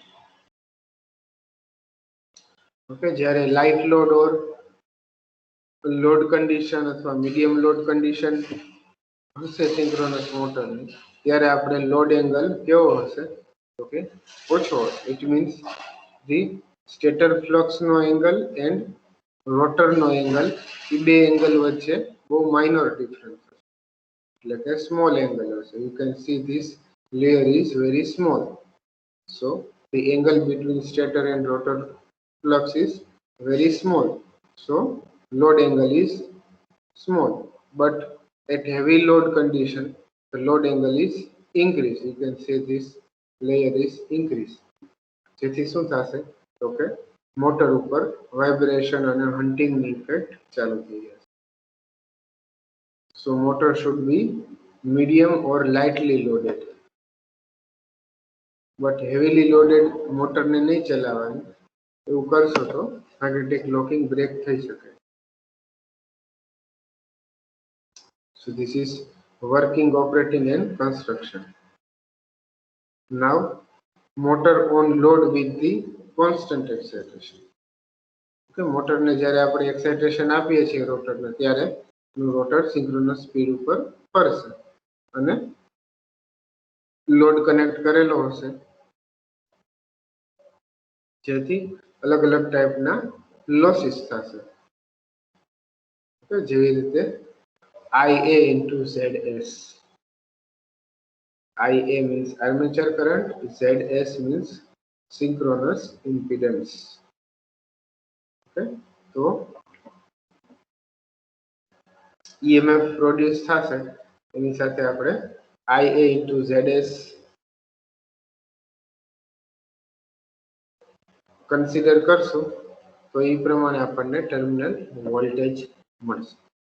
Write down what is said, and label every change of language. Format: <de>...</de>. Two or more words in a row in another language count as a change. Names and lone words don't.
<gu>ઓકે, જ્યારે</gu> <en>light load or load condition</en> <gu>અથવા</gu> <en>medium load condition</en> <gu>હશે</gu> <en>synchronous motor-ni,</en> <gu>ત્યારે આપણે</gu> <en>load angle</en> <gu>કેવો હશે તો કે ઓછો હશે.</gu> <en>It means the stator flux</en> <gu>નો</gu> <en>angle and rotor</en> <gu>નો એંગલ, એ બે એંગલ વચ્ચે બહુ</gu> <en>minor difference</en> <gu>હશે, એટલે કે</gu> <en>small angle</en> <gu>હશે.</gu> <en>You can see this layer is very small. So the angle between stator and rotor flux is very small. So load angle is small. But at heavy load condition, the load angle is increased. You can say this layer is increased.</en> <gu>જેથી શું થશે તો કે મોટર ઉપર વાઇબ્રેશન અને હન્ટિંગ ની ઇફેક્ટ ચાલુ થઈ જશે.</gu> <en>So motor should be medium or lightly loaded. But heavily loaded</en> <gu>મોટરને નહીં ચલાવવાની, એવું કરશો તો</gu> <en>magnetic locking break</en> <gu>થઈ શકે.</gu> <en>So this is working, operating and construction. Now motor on load with the constant excitation.</en> <gu>Okay, મોટરને જ્યારે આપણે એક્સાઇટેશન આપીએ છીએ રોટરને, ત્યારે રોટર</gu> <en>synchronous speed</en> <gu>ઉપર ફરશે અને</gu> <en>load connect</en> <gu>કરેલો હશે, જેથી અલગ અલગ ટાઈપના લોસીસ થશે. જેવી રીતે IA into ZS.</gu> <en>IA means armature current, ZS means synchronous impedance.</en> <gu>Okay, તો EMF પ્રોડ્યુસ થશે, એની સાથે આપણે IA into ZS કન્સિડર કરશું તો એ પ્રમાણે આપણને</gu> <en>terminal voltage</en> <gu>મળશે.</gu>